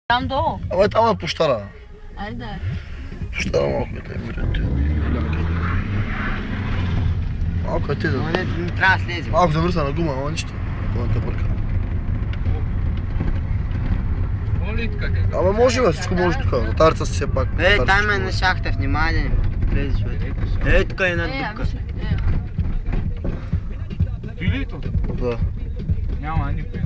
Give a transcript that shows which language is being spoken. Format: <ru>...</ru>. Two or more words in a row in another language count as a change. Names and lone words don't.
<ro>Am două. Am puștara. Hai da. Puștara mă, că te-ai mirat.</ro> <sr>Ako ti da. Ne treba slezimo. Ako zavrstana guma, ovo ništa. To te brka.</sr> <bg>Ама може бе, всичко може тук. Затарца си все пак. Там е на шахта, внимание. Влезеш вътре. Тук е една дупка. Билето? Да. Няма никой.</bg>